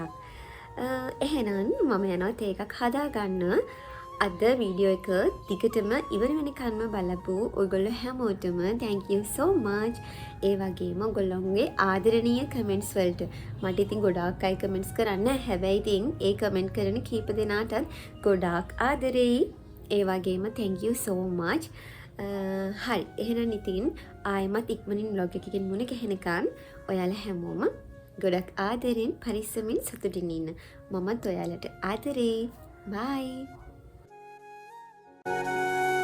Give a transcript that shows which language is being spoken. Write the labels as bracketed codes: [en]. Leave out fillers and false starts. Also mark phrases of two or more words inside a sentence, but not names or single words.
[si] එහෙනම් මම යනවා තේ එකක් හදාගන්න. අද වීඩියෝ එක දිගටම ඉවර වෙනකන්ම බලපු ඔයගොල්ලෝ හැමෝටම [en] thank you so much. [si] ඒ වගේම ඔයගොල්ලෝගේ ආදරණීය කමෙන්ට්ස් වලට මට ඉතින් ගොඩාක් අය කමෙන්ට්ස් කරන්න. හැබැයි ඉතින් ඒ කමෙන්ට් කරන කීප දෙනාටත් ගොඩාක් ආදරෙයි. ඒ වගේම [en] thank you so much. [si] හරි. එහෙනම් ඉතින් ආයෙමත් ඉක්මනින් vlog එකකින් මුණ ගැහෙනකන් ඔයාලා හැමෝම ගොඩක් ආදරෙන් පරිස්සමින් සතුටින් ඉන්න. මමත් ඔයාලට ආදරේ. bye.